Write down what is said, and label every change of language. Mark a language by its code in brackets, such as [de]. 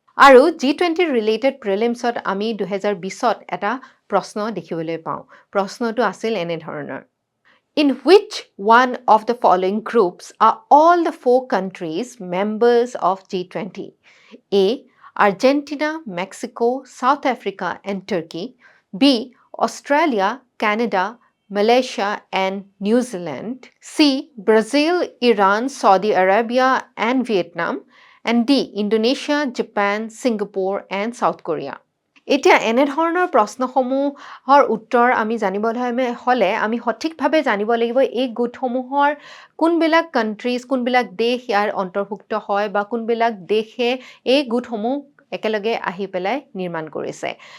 [as] আৰু G20 related প্ৰিলিমছত আমি 2020ত এটা প্ৰশ্ন দেখিবলৈ পাওঁ। প্ৰশ্নটো আছিল এনেধৰণৰ: [en] In which one of the following groups are all the 4 countries members of G20? A. Argentina, Mexico, South Africa and Turkey. B. Australia, Canada, Malaysia and New Zealand. C. Brazil, Iran, Saudi Arabia and Vietnam. And D. Indonesia, Japan, Singapore and South Korea. [as] এতিয়া এনেধৰণৰ প্ৰশ্নসমূহৰ উত্তৰ আমি জানিবলৈ হ'লে আমি সঠিকভাৱে জানিব লাগিব এই গোটসমূহৰ কোনবিলাক কাণ্ট্ৰিজ, কোনবিলাক দেশ ইয়াৰ অন্তৰ্ভুক্ত হয় বা কোনবিলাক দেশে এই গোটসমূহ একেলগে আহি পেলাই নিৰ্মাণ কৰিছে।